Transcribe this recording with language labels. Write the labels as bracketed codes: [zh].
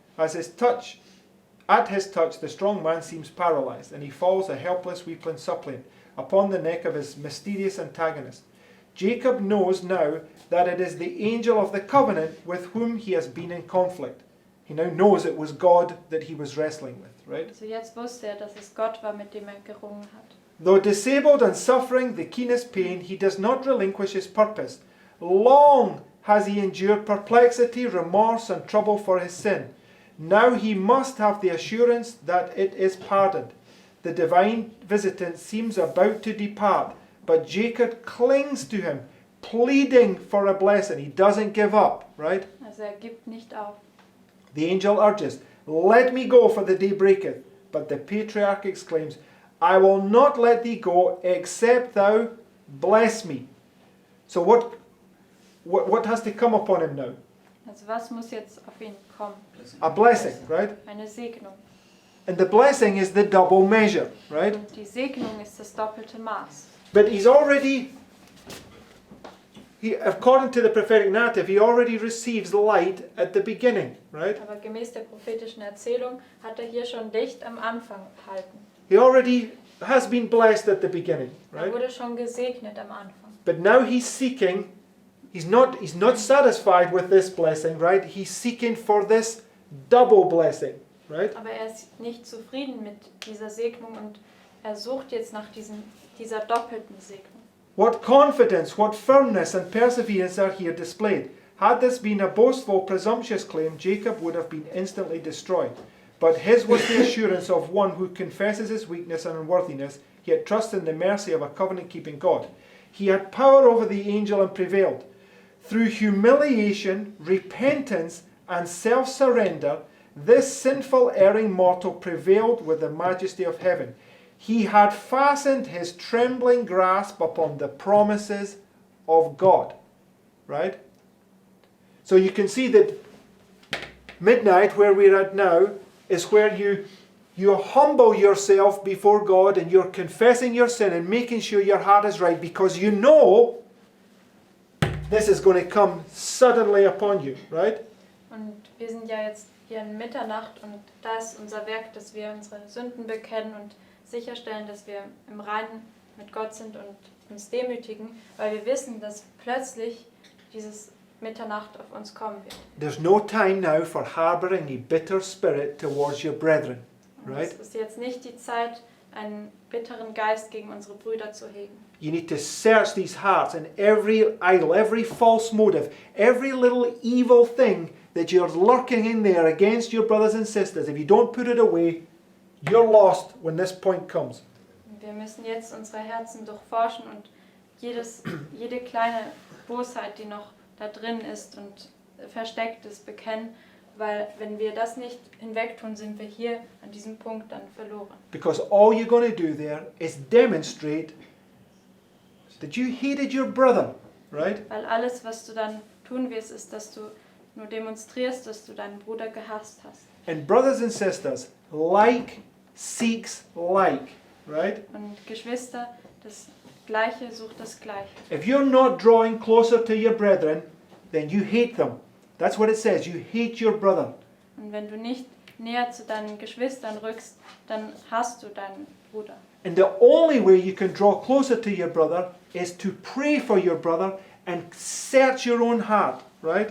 [en] At his touch, the strong man seems paralyzed, and he falls a helpless weakling suppliant upon the neck of his mysterious antagonist. Jacob knows now that it is the angel of the covenant with whom he has been in conflict. He now knows it was God that he was wrestling with, right? [de] Also jetzt wusste er, dass es Gott war, mit dem er gerungen hat. [en] Though disabled and suffering the keenest pain, he does not relinquish his purpose. Long has he endured perplexity, remorse, and trouble for his sin. Now he must have the assurance that it is pardoned. The divine visitant seems about to depart, but Jacob clings to him, pleading for a blessing. He doesn't give up, right? [de] Also er gibt nicht auf. [en] The angel urges, "Let me go, for the day breaketh." But the patriarch exclaims, "I will not let thee go, except thou bless me." So what has to come upon him now? [de] Also was muss jetzt auf ihn kommen? [en] A blessing, right? [de] Eine Segnung. [en] And the blessing is the double measure, right? [de] Und die Segnung ist das doppelte Maß. [en] But he's already, according to the prophetic narrative, he already receives light at the beginning, right? [de] Aber gemäß der prophetischen Erzählung hat er hier schon Licht am Anfang erhalten. [en] He already has been blessed at the beginning, [de] Er [en] right? [de] wurde schon gesegnet am Anfang. [en] But now he's seeking, he's not satisfied with this blessing, right? He's seeking for this double blessing, right? [de] Aber er ist nicht zufrieden mit dieser Segnung und er sucht jetzt nach dieser doppelten Segnung. [en] What confidence, what firmness and perseverance are here displayed. Had this been a boastful, presumptuous claim, Jacob would have been instantly destroyed. But his was the assurance of one who confesses his weakness and unworthiness, yet trusts in the mercy of a covenant-keeping God. He had power over the angel and prevailed. Through humiliation, repentance, and self-surrender, this sinful, erring mortal prevailed with the majesty of heaven. He had fastened his trembling grasp upon the promises of God. Right? So you can see that midnight, where we're at now, is where you humble yourself before God and you're confessing your sin and making sure your heart is right, because you know this is going to come suddenly upon you, right? [de] Und wir sind ja jetzt hier in Mitternacht und da ist unser Werk, dass wir unsere Sünden bekennen und sicherstellen, dass wir im Reinen mit Gott sind und uns demütigen, weil wir wissen, dass plötzlich dieses Mitternacht auf uns kommen wird. [en] There's no time now for harboring a bitter spirit towards your brethren, [de] Und [en] right? [de] es ist jetzt nicht die Zeit, einen bitteren Geist gegen unsere Brüder zu hegen. [en] You need to search these hearts, and every idol, every false motive, every little evil thing that you're lurking in there against your brothers and sisters, if you don't put it away, you're lost when this point comes. [de] Und wir müssen jetzt unsere Herzen durchforschen und jede kleine Bosheit, die noch da drin ist und versteckt ist, bekennen, weil wenn wir das nicht hinwegtun, sind wir hier an diesem Punkt dann verloren. [en] Because all you're going to do there is demonstrate that you hated your brother, right? [de] Weil alles, was du dann tun wirst, ist, dass du nur demonstrierst, dass du deinen Bruder gehasst hast. [en] And brothers and sisters, like seeks like, right? [de] Und Geschwister, das Gleiche sucht das Gleiche. [en] If you're not drawing closer to your brethren, then you hate them. That's what it says. You hate your brother. [de] Und wenn du nicht näher zu deinen Geschwistern rückst, dann hasst du deinen Bruder. [en] And the only way you can draw closer to your brother is to pray for your brother and search your own heart, right?